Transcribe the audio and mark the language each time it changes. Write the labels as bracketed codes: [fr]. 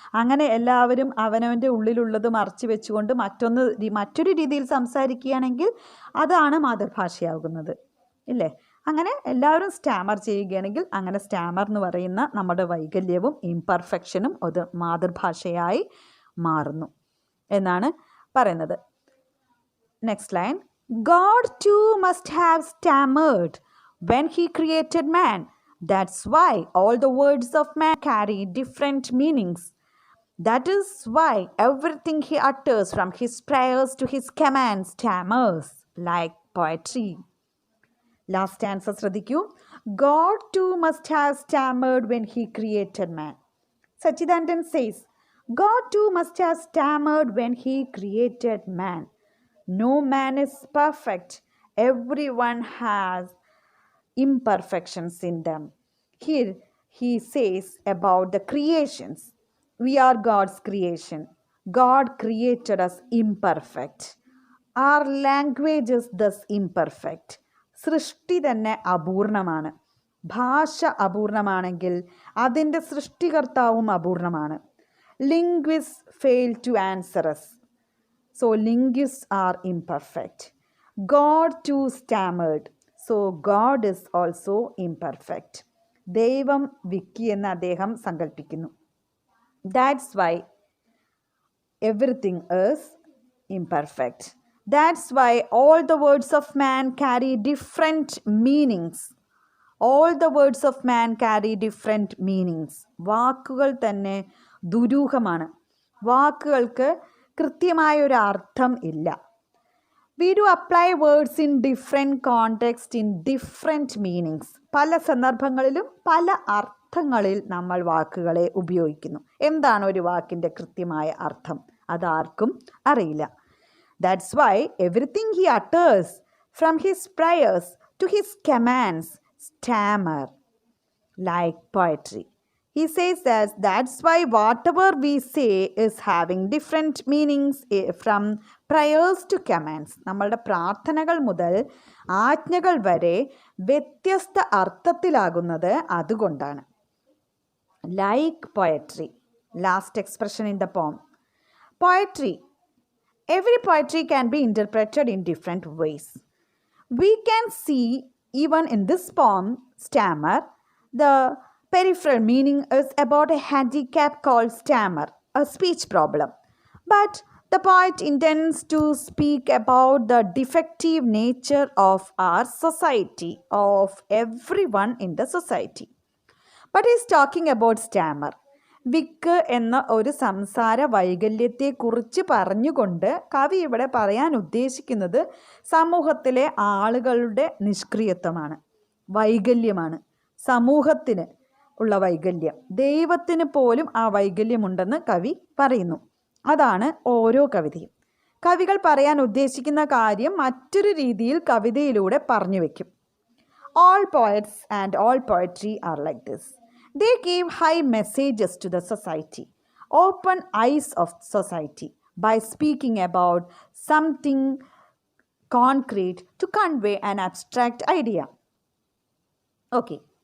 [ml] അങ്ങനെ എല്ലാവരും അവനവൻ്റെ ഉള്ളിലുള്ളത് മറച്ചു വെച്ചുകൊണ്ട് മറ്റൊരു രീതിയിൽ സംസാരിക്കുകയാണെങ്കിൽ അതാണ് മാതൃഭാഷയാകുന്നത്, ഇല്ലേ? അങ്ങനെ എല്ലാവരും സ്റ്റാമർ ചെയ്യുകയാണെങ്കിൽ അങ്ങനെ സ്റ്റാമർ എന്ന് പറയുന്ന നമ്മുടെ വൈകല്യവും ഇംപെർഫെക്ഷനും അത് മാതൃഭാഷയായി മാറുന്നു എന്നാണ് പറയുന്നത്. [en] Next line. God too must have stammered when he created man. That's why all the words of man carry different meanings. That is why everything he utters, from his prayers to his commands, stammers like poetry. Last stanza [ml] ശ്രദ്ധിക്കൂ. [en] God too must have stammered when he created man. Sachidanandan says, God too must have stammered when he created man. No man is perfect. Everyone has imperfections in them. Here he says about the creations. We are God's creation. God created us imperfect. Our language is thus imperfect. [ml] സൃഷ്ടി തന്നെ അപൂർണമാണ്. ഭാഷ അപൂർണമാണെങ്കിൽ അതിൻ്റെ സൃഷ്ടികർത്താവും അപൂർണമാണ്. [en] Linguists fail to answer us. So linguists are imperfect. God too stammered. So God is also imperfect. [ml] ദൈവം വിക്കി എന്ന് അദ്ദേഹം സങ്കല്പിക്കുന്നു. [en] That's why everything is imperfect. That's why all the words of man carry different meanings. All the words of man carry different meanings. [ml] വാക്കുകൾ തന്നെ ദുരൂഹമാണ്. വാക്കുകൾക്ക് കൃത്യമായൊരു അർത്ഥം ഇല്ല. [en] We do apply words in different context in different meanings. [ml] പല സന്ദർഭങ്ങളിലും പല അർത്ഥങ്ങളിൽ നമ്മൾ വാക്കുകളെ ഉപയോഗിക്കുന്നു. എന്താണ് ഒരു വാക്കിൻ്റെ കൃത്യമായ അർത്ഥം? അതാർക്കും അറിയില്ല. [en] That's why everything he utters, from his prayers to his commands, stammer like poetry. He says that that's why whatever we say is having different meanings, from prayers to commands. [ml] നമ്മളുടെ പ്രാർത്ഥനകൾ മുതൽ ആജ്ഞകൾ വരെ വ്യത്യസ്ത അർത്ഥത്തിലാകുന്നത് അതുകൊണ്ടാണ്. [en] Like poetry. Last expression in the poem. Poetry. Every poetry can be interpreted in different ways. We can see even in this poem, Stammer, the peripheral meaning is about a handicap called stammer, a speech problem. But the poet intends to speak about the defective nature of our society, of everyone in the society. But he is talking about stammer. [ml] വിക്ക് എന്ന ഒരു സംസാര വൈകല്യത്തെക്കുറിച്ച് പറഞ്ഞുകൊണ്ട് കവി ഇവിടെ പറയാൻ ഉദ്ദേശിക്കുന്നത് സമൂഹത്തിലെ ആളുകളുടെ നിഷ്ക്രിയത്വമാണ്, വൈകല്യമാണ്. സമൂഹത്തിന് ഉള്ള വൈകല്യം, ദൈവത്തിന് പോലും ആ വൈകല്യമുണ്ടെന്ന് കവി പറയുന്നു. അതാണ് ഓരോ കവിതയും. കവികൾ പറയാൻ ഉദ്ദേശിക്കുന്ന കാര്യം മറ്റൊരു രീതിയിൽ കവിതയിലൂടെ പറഞ്ഞു വയ്ക്കും. [en] All poets and all poetry are like this. They give high messages to the society, open eyes of society by speaking about something concrete to convey an abstract idea. Okay.